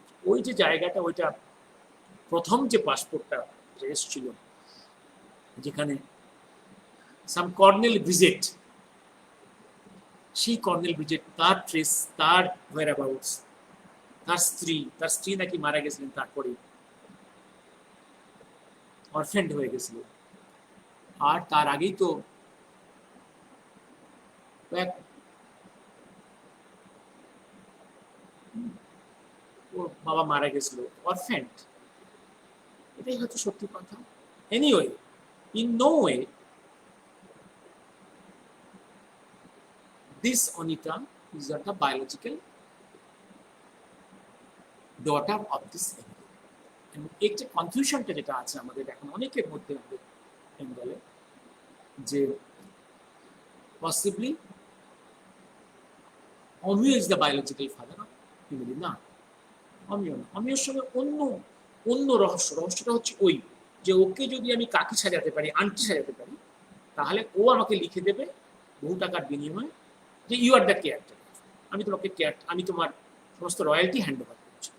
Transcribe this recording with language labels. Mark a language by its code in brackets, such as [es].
[bn] ওই যে জায়গাটা, ওইটা প্রথম যে পাসপোর্টটা এসেছিল, যেখানে সাম কর্নেল ভিজেট, সেই কর্নেল ভিজেট, তার ট্রেস, তার হোয়ারঅ্যাবাউটস, তার স্ত্রী নাকি মারা গেছিলেন, তারপরে অরফেন্ড হয়ে গেছিল। আর তার আগেই তো ওর বাবা মারা গেছিল, অরফেন্ড। এটাই হচ্ছে সত্যি কথা। [en] Anyway, in no way this Anita is not the biological daughter of this family. [bn] এবং এই যে কনফিউশনটা যেটা আছে আমাদের এখন অনেকের মধ্যে, আমাদের বেঙ্গলে, যে [en] Possibly Amiya is the biological father of family. [bn] না, অমিয় না। অমিয়র সঙ্গে অন্য রহস্যটা হচ্ছে ওই, যে ওকে যদি আমি কাকি সাজাতে পারি, আন্টি সাজাতে পারি, তাহলে ও আমাকে লিখে দেবে বহু টাকার বিনিময়ে, যে [en] you are the caretaker, [bn] আমি তোমার সমস্ত রয়্যালটি হ্যান্ড ওভার করছি।